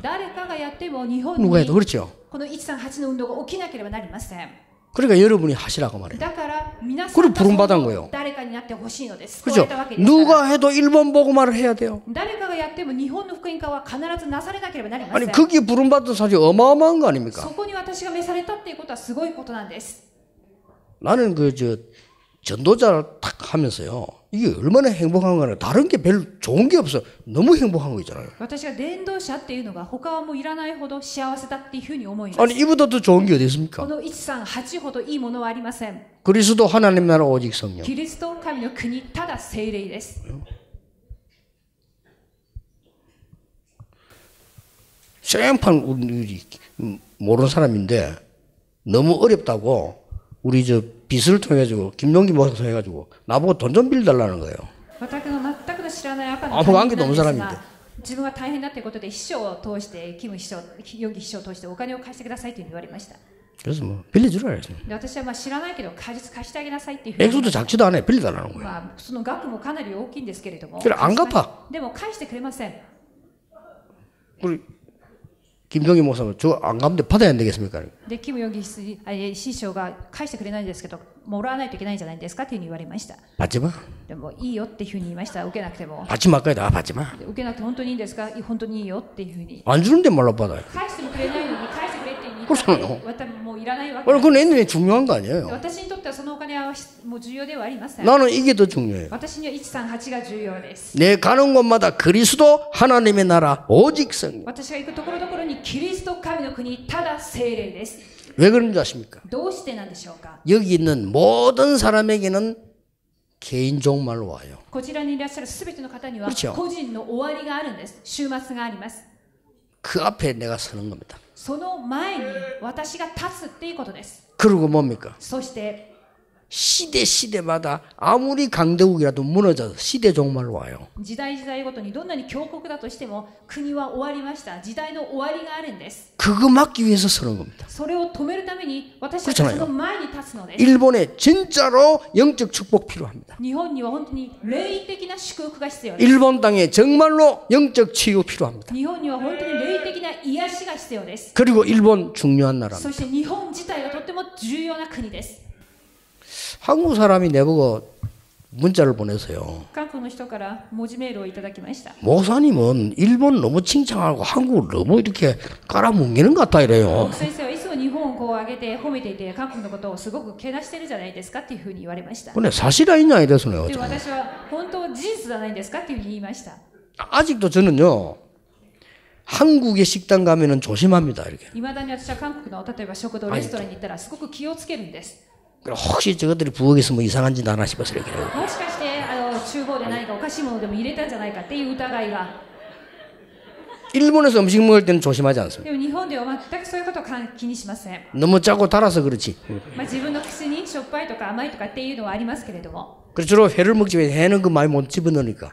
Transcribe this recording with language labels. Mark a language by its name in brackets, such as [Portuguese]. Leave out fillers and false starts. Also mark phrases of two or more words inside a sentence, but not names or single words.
[Japanese] 誰かがやっても日本 [Korean] 누가 [Japanese] に [Korean] 해도 그렇죠. [Japanese] この138の運動が起きなければなりません。 [Korean] 그러니까 여러분이 하시라고 말해요. [Japanese] だから皆さ [Korean] 그걸 [Japanese] んが [Korean] 부름받은 거예요. [Japanese] 誰かになってほしいのです。 [Korean] 그렇죠. [Japanese] 救われたわけですから [Korean] 누가 해도 일본 복음화를 해야 돼요. [Japanese] 誰かがやっても日本の福音化は必ずなされなければなりませ [Korean] 아니 [Japanese] ん。 [Korean] 거기에 부름받은 사실이 어마어마한 거 아닙니까? [Japanese] そこに私が召されたっていうことはすごいことなんです。 [Korean] 나는 전도자를 탁 하면서요. 이게 얼마나 행복한 거나 다른 게 별로 좋은 게 없어. 너무 행복한 거 있잖아요. [Japanese] 私が伝道者っていうのが他はもういらないほど幸せだっていうふうに思います。 [Korean] 아니 이보다 더 좋은 게 어디 [Japanese] こ [Korean] 있습니까? [Japanese] の138ほどいいものはありません。 [Korean] 그리스도 하나님 나라 오직 성령. [Japanese] キリスト神の国ただ聖霊です。 [Korean] 생판 우리 모르는 사람인데 너무 어렵다고 우리 빚을 통해 가지고 김용기 목사 통해 가지고 나보고 돈 좀 빌려달라는 거예요. [Japanese] 私の全くの知らない赤の [Korean] 아무 [Japanese] 他人 [Korean] 관계도 [Japanese] なん [Korean] 없는 [Japanese] です [Korean] 사람인데 [Japanese] が、自分が大変だってことで秘書を通してキム秘書、ヨギ秘書を通してお金を貸してくださいというふうに言われました。 [Korean] 그래서 뭐 빌려주라 그랬어요. [Japanese] で私はまあ知らないけど貸してあげなさいっていうふうに [Korean] 액수도 작지도 않아요. 빌려달라는 거예요. [Japanese] まあその額もかなり大きいんですけれども、 [Korean] 그래 안 갚아. [Japanese] でも返してくれません。 [Korean] 우리 김종희 목사가 저 안 갚는데 받아야 안 되겠습니까? [Japanese] でキムヨギ師匠が返してくれないんですけど、もらわないといけないんじゃないですかっていうふうに言われました。 [Korean] 받지 마. [Japanese] でもいいよっていうふうに言いました。受けなくても。 [Korean] 받지 말까요? 나 받지 마. [Japanese] 受けなくて本当にいいんですか？本当にいいよっていうふうに。 [Korean] 안 주는데 말로 받아요. [Japanese] 返してもくれないのに返してくれって言った [Korean] 그렇잖아요. [Japanese] ら私もういらないわけ [Korean] 그럼 그건 애들이 중요한 거 아니에요. [Japanese] 私にとってはそのお金はもう重要ではありません。 [Korean] 나는 이게 더 중요해요. [Japanese] 私には138が重要です。 [Korean] 내 가는 곳마다 그리스도 하나님의 나라 오직 성령. [Japanese] 私が行くところどころにキリスト神の国ただ聖霊です。 [Korean] 왜 그런지 아십니까? [Japanese] どうしてなんでしょうか。 [Korean] 여기 있는 모든 사람에게는 개인 종말로 와요. [Japanese] こちらにいらっしゃるすべての方には [Korean] 그렇죠. [Japanese] 個人の終わりがあるんです。終末があります。 [Korean] 그 앞에 내가 서는 겁니다. [Japanese] その前に私が立つっていうことです。 [Korean] 그리고 뭡니까? [Japanese] そして [Korean] 시대마다 아무리 강대국이라도 무너져서 시대 종말로 와요. [Japanese] 時代時代ごとにどんなに強国だとしても国は終わりました。時代の終わりがあるんです。 [Korean] 그거 막기 위해서 서는 겁니다. [Japanese] それを止めるために私たちはその前に立つのです。 [Korean] 일본에 진짜로 영적 축복 필요합니다. [Japanese] 日本には本当に霊的な祝福が必要です。 [Korean] 일본 땅에 정말로 영적 치유 필요합니다. [Japanese] 日本には本当に霊的な癒しが必要です。 [Korean] 그리고 일본 중요한 나라입니다. [Japanese] そして日本自体がとっても重要な国です。 [Korean] 한국 사람이 내보고 문자를 보내서요. [Japanese] 韓国の人から文字メールをいただきました。 [Korean] 목사님은 일본 너무 칭찬하고 한국을 너무 이렇게 깔아뭉개는 것 같다 이래요. [Japanese] 先生はいつも日本をこう上げて褒めていて韓国のことをすごくけなしてるじゃないですかっていうふうに言われました。 [Korean] 근데 사실 아니냐 이래서요. [Japanese] で私は本当事実じゃないですかっていうふうに言いました。 [Korean] 아직도 저는요. 한국의 식당 가면은 조심합니다 이렇게. [Japanese] いまだに私は韓国の例えば食堂レストランに行ったらすごく気をつけるんです。 [Korean] 혹시 저것들이 부엌에서 뭐 이상한 짓 하나 싶어서 이렇게. [Japanese] もしかして厨房で何かおかしいものでも入れたんじゃないかっていう疑いが。 [Korean] 일본에서 음식 먹을 때는 조심하지 않습니다. [Japanese] でも日本では全くそういうことを気にしません。 [Korean] 너무 짜고 달아서 그렇지. [Japanese] 自分の口にしょっぱいとか甘いとかっていうのはありますけれども、 [Korean] 그래서 주로 회를 먹지 왜 회는 그 많이 못 집어넣으니까.